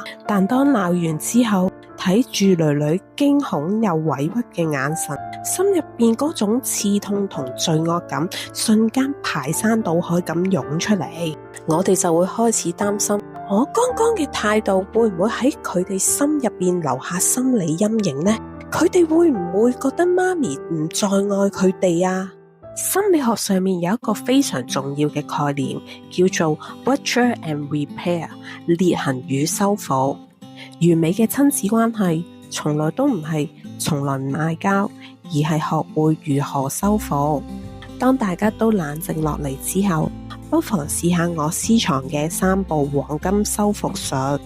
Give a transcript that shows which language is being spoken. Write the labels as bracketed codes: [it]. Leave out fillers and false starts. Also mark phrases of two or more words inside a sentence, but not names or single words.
[yue] 但當鬧完之後，睇住女女驚恐又委屈嘅眼神，心入邊嗰種刺痛同罪惡感瞬間排山倒海咁湧出嚟，我哋就會開始擔心，我剛剛嘅態度會唔會喺佢哋心入邊留下心理陰影呢？佢哋會唔會覺得媽咪唔再愛佢哋啊？心理學上面有一個非常重要嘅概念，叫做 [en] rupture and repair， [yue] 裂痕與修復。完美嘅親子關係從來都唔係從來唔嗌交，而係學會如何修復。當大家都冷靜落嚟之後，不妨試下我私藏嘅3步黃金修復術。